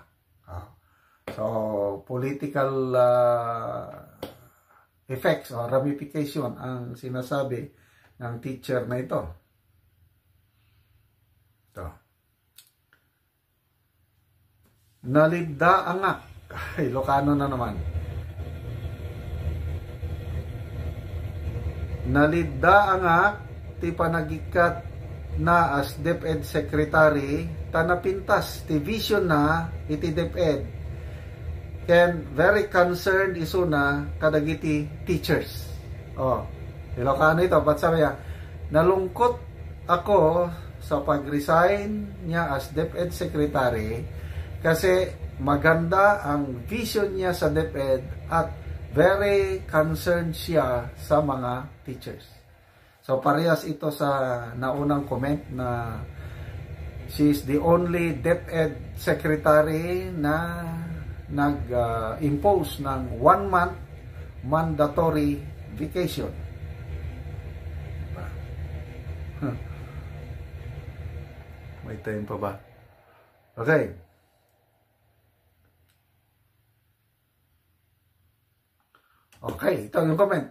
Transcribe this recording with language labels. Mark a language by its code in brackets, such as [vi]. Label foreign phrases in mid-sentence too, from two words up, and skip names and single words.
[tl] So, [en] political effects [tl] o ramification ang sinasabi ng teacher na ito. [ilo] Nalidda angak. [tl] Ilocano na naman. [ilo] Nalidda angak ti panagikat na as DepEd Secretary tanapintas ti vision na iti DepEd ken [en] very concerned [ilo] isuna kadagiti teachers. [tl] Ilocano ito. Ba't sabi niya, nalungkot ako sa pag-resign niya as DepEd Secretary kasi maganda ang vision niya sa DepEd at [en] very concerned [tl] siya sa mga teachers. So parehas ito sa naunang comment na [en] she is the only DepEd Secretary [tl] na nag-impose ng [en] 1 month mandatory vacation. [tl] May time pa ba? Okay. Okay, ito yung comment.